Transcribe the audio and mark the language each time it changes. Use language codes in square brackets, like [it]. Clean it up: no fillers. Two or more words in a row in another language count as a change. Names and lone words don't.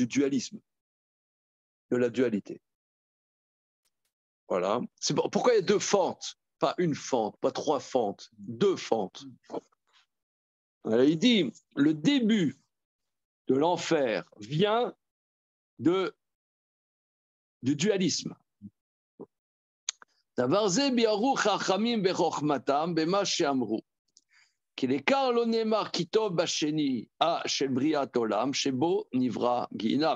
[fr] C'est l'ère du dualisme, de la dualité. Voilà. Pourquoi il y a deux fentes? Pas une fente, pas trois fentes, deux fentes. Alors, il dit, le début de l'enfer vient du dualisme. [he] דבר זה ביארו חכמים בחוכמתם במה שאמרו. כי לעיקר לא נאמר כי טוב בשני של בריאת עולם, שבו נברא גיהינם.